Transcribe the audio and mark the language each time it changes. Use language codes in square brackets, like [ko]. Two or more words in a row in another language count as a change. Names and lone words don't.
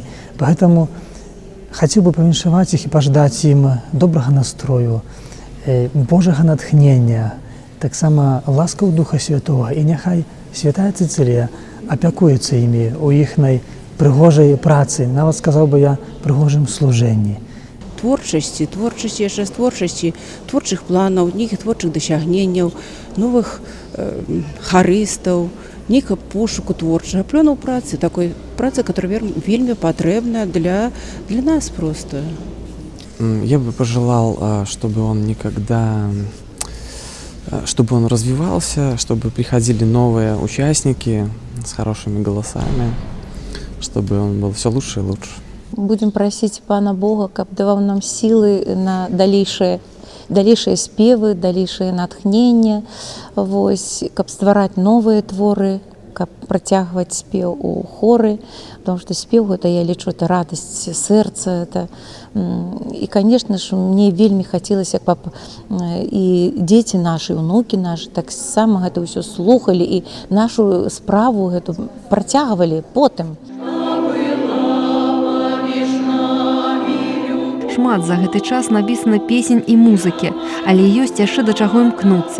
[be] Поэтому хацеў бы павіншаваць іх і пажадаць ім добрага настрою, Божага натхнення, таксама ласкаў Духа Святога, і няхай святая Цэцылія апякуецца імі ў іхнай прыгожай працы, нават сказаў бы я прыгожым служэнні. Творчасці, яшчэ з творчасці, творчых планаў, нейкіх творчых дасягненняў, новых харыстаў, нейкага пошуку творчага плёнаў працы, такой працы, которая вельмі патрэбна для нас просто. [ru] Я бы пожелал, чтобы он развивался, чтобы приходили новые участники с хорошими голосами, чтобы он был все лучше и лучше. Будем просить [be] Пана Бога, каб даваў нам сілы на далейшыя спевы, далейшае натхненне, каб ствараць новыя творы, каб працягваць спеў у хоры, [ru] потому что [be] спеў гэта, я лічу, это радасць сэрца, это. І, конечно ж, мне вельмі хацелася, каб і дзеці нашы, унукі нашы таксама гэта ўсё слухалі і нашу справу гэту працягвалі потым. Шмат за гэты час напісана песень і музыкі, але ёсць яшчэ да чаго імкнуцца.